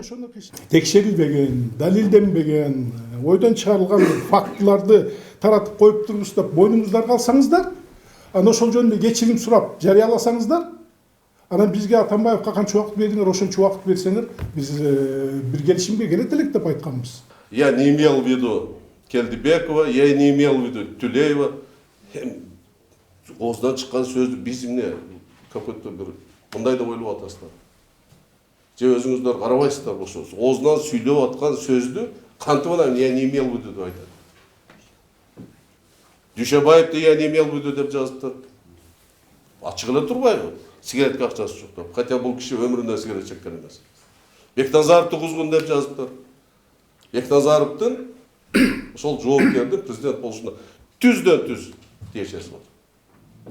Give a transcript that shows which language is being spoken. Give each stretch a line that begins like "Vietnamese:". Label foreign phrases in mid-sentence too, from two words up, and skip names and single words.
Kyrgyz: Текшерилбеген, далилденбеген, ойдон чыгарылган фактыларды таратып коюп туруңуздар, бойнуңуздарга алсаңыздар, анан ошол жөнүндө кечирим сурап жарыяласаңыздар, анан бизге Атамбаевка канча убакыт бердиңер, ошончо убакыт берсеңер, биз бир келишимге келет элек деп айтканбыз.
Russian: Я не имел в виду Келдибекова, я не имел в виду Тюлеева.
Kyrgyz: Оозунан чыккан сөздү биз эмне какой-то бир мындай да ойлоп атасыздар. Же өзүңүздөр карабайсыздар ошо оозунан сүйлөп аткан сөздү кантип анан
Russian: я не имел в виду
Kyrgyz: деп айтат. Дүйшөбаевди
Russian: я не имел в виду
Kyrgyz: деп жазыптыр. Ачык эле турбайбы? Сигаретке акчасы жок деп. Хотя бул киши өмүрүндө сигарет чеккен эмес. Бекназаровду кузгун деп жазыптыр. Бекназаровдун ошол жоопкердин президент болушуна түздөн түз тиешеси бар.